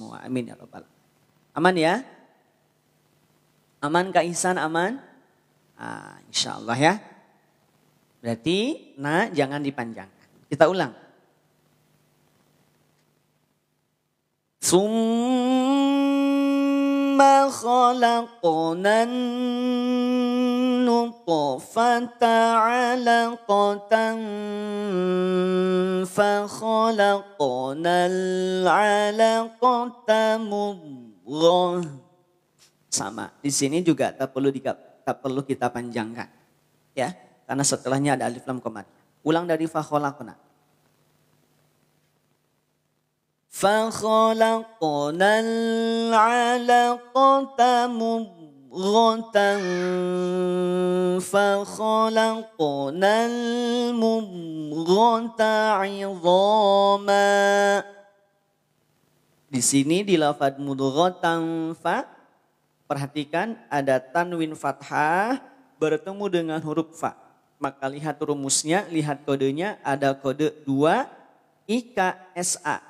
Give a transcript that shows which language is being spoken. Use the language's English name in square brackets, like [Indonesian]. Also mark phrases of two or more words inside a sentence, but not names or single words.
[Arabic] آمين يا رب العالمين. [Indonesian] Aman ya? Aman Kak Ihsan, aman? [Arabic] إن شاء الله [Indonesian] ya. Berarti jangan dipanjangkan. Kita ulang. [Arabic] ثم خلقنا النطفة علقة فخلقنا العلقة مضغة. [Indonesian] Sama, di sini juga tak perlu kita panjangkan. Ya, karena setelahnya ada alif lam komanya. Ulang dari [Arabic] فخلقنا. فَخَلَقْنَا الْعَلَقَةَ مُضْغَةً فَخَلَقْنَا الْمُضْغَةَ عِظَامًا. [Indonesian] Di sini di lafadz [Arabic] مضغة ف, [Indonesian] perhatikan ada tanwin fathah bertemu dengan huruf fa. Maka lihat rumusnya, lihat kodenya, ada kode 2 IKSA.